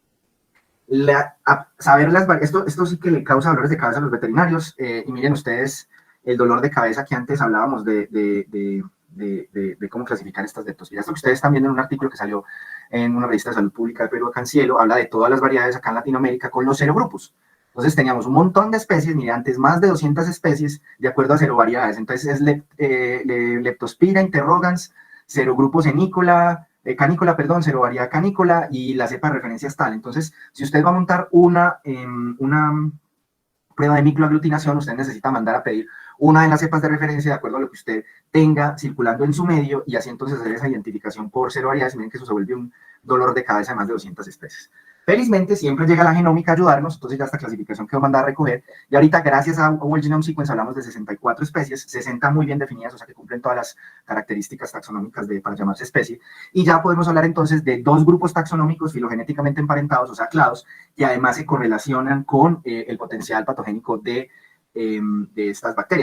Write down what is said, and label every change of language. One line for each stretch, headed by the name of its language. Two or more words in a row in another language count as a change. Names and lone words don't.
Spanish: Esto sí que le causa dolores de cabeza a los veterinarios, y miren ustedes el dolor de cabeza que antes hablábamos de cómo clasificar estas leptospiras. Esto que ustedes están viendo en un artículo que salió en una revista de salud pública de Perú, acá en Cielo, habla de todas las variedades acá en Latinoamérica con los serogrupos. Entonces teníamos un montón de especies, mire, antes más de 200 especies de acuerdo a serovariedades. Entonces es Leptospira interrogans, serogrupo canícola, perdón, serovariedad canícola, y la cepa de referencia es tal. Entonces, si usted va a montar una prueba de microaglutinación, usted necesita mandar a pedir una de las cepas de referencia de acuerdo a lo que usted tenga circulando en su medio, y así entonces hacer esa identificación por serovariedades. Miren que eso se vuelve un dolor de cabeza de más de 200 especies. Felizmente siempre llega la genómica a ayudarnos, entonces ya esta clasificación quedó mandada a recoger, y ahorita gracias a
English: Whole Genome Sequence
Spanish: hablamos de 64 especies, 60 muy bien definidas, o sea que cumplen todas las características taxonómicas para llamarse especie, y ya podemos hablar entonces de dos grupos taxonómicos filogenéticamente emparentados, o sea, clados, que además se correlacionan con el potencial patogénico de estas bacterias.